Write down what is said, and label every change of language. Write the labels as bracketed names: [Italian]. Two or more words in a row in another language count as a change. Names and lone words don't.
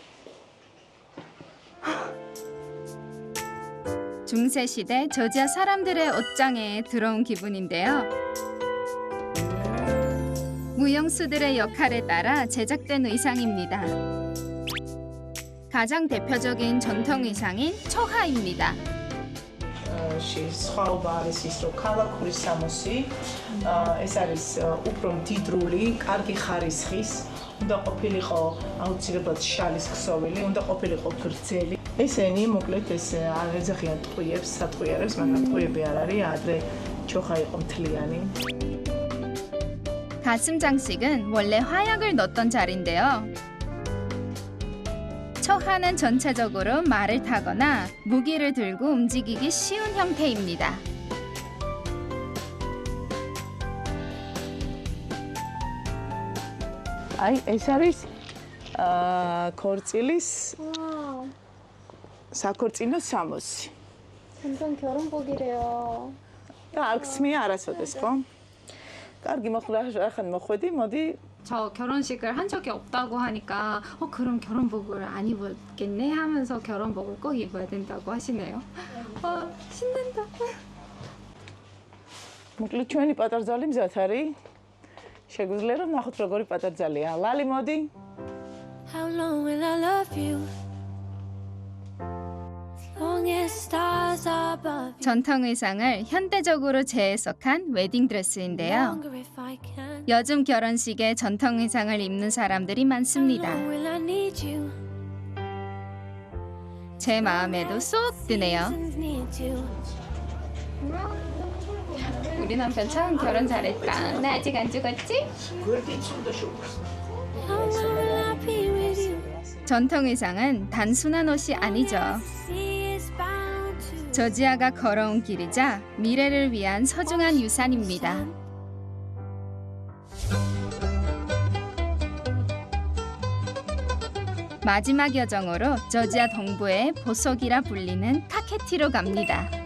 [Korean] 중세시대 저지아 사람들의 옷장에 들어온 기분인데요. 무용수들의 역할에 따라 제작된 의상입니다. 가장 대표적인 전통 의상인 초하입니다. [Georgian] სხვაობა არის ის, რომ ქალაქური სამოსი ეს არის უფრო მდიდრული, კარგი ხარისხის, უნდა ყოფილიყო აუცილებლად შალის ქსოვილი, უნდა ყოფილიყო გრძელი. ესენი მოკლედ ეს არ ეძახიან ტყუიებს, სატყუიარებს, მაგრამ ტყუიები არ არის, ადრე ჩოხა იყო მთლიანი. [Korean] 가슴 장식은 원래 화약을 넣었던 자리인데요. 초하는 전체적으로 말을 타거나 무기를 들고 움직이기 쉬운 형태입니다. [Georgian] აი, ეს არის ქორწილის საქორწინო სამოსი. [Korean] 완전 결혼복이래요. [Georgian] და არ გსმია არასოდეს, ხო? კარგი, ახლა მოხვედი, 모디. [Korean] 저 결혼식을 한 적이 없다고 하니까 그럼 결혼복을 안 입었겠네 하면서 결혼복을 꼭 입어야 된다고 하시네요. 신난다. [Georgian] მოკლედ ჩვენი პატარძალი მზად არის. შეგვიძლია რომ ნახოთ როგორი პატარძალია. ლალი, მოდი. [English] How long will I love you? Long as stars above you. [Korean] 전통 의상을 현대적으로 재해석한 웨딩 드레스인데요. [English] Longer if I can. [Korean] 요즘 결혼식에 전통 의상을 입는 사람들이 많습니다. [English] Will I need you? [Korean] 제 마음에도 쏙 드네요. [English] Need you. [Korean] 우리 남편 참 결혼 잘했다. 나 아직 안 죽었지? [English] How long will I be with you? [Korean] 전통 의상은 단순한 옷이 아니죠. [English] Sea is bound to. [Korean] 저지아가 걸어온 길이자 미래를 위한 소중한 유산입니다. 마지막 여정으로 저지아 동부의 보석이라 불리는 카케티로 갑니다.